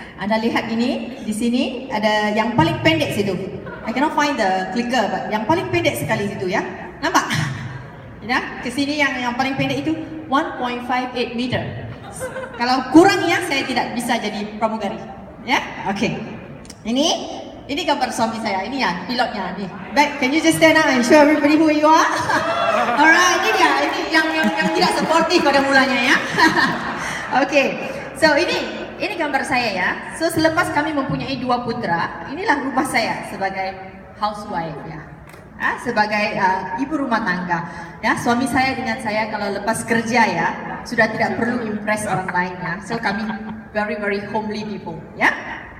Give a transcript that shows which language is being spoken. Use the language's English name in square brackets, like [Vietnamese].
[Malay] Anda lihat ini di sini ada yang paling pendek situ. [English] I cannot find the clicker, but [Malay] yang paling pendek sekali situ ya. Nampak? Ya, ke sini yang paling pendek itu 1.58 meter. Kalau kurangnya saya tidak bisa jadi pramugari. Ya, oke. Ini gambar suami saya. Ini ya pilotnya nih. [English] Baik, can you just stand up and show everybody who you are? [Malay] Alright, ini dia. Ini yang tidak sportif pada mulanya ya. Oke. So ini gambar saya ya. So selepas kami mempunyai 2 putra, inilah rumah saya sebagai housewife ya. Sebagai ibu rumah tangga ya. Suami saya dengan saya kalau lepas kerja ya sudah tidak perlu impress orang lain ya. So kami [English] very homely people [Malay] ya.